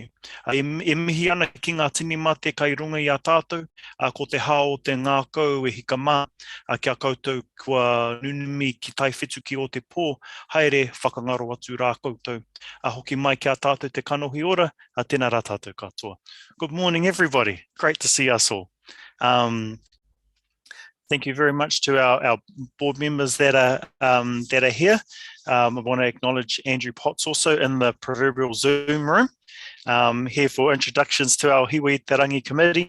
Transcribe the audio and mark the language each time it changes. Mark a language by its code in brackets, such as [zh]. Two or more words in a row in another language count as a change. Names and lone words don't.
[mi] E mihi ana ki ngā tini mate kai runga i a tātou, ko te hao te ngā kau e hika mā, kia koutou kua nunumi ki tai whetu ki o te pō, haere whakangaro atu rā koutou. Hoki mai ki a tātou te kanohi ora, tēnā rā tātou katoa. [en] Good morning, everybody. Great to see us all. Thank you very much to our board members that are here. I want to acknowledge Andrew Potts also in the proverbial Zoom room, here for introductions to our Hiwa Te Rangi committee.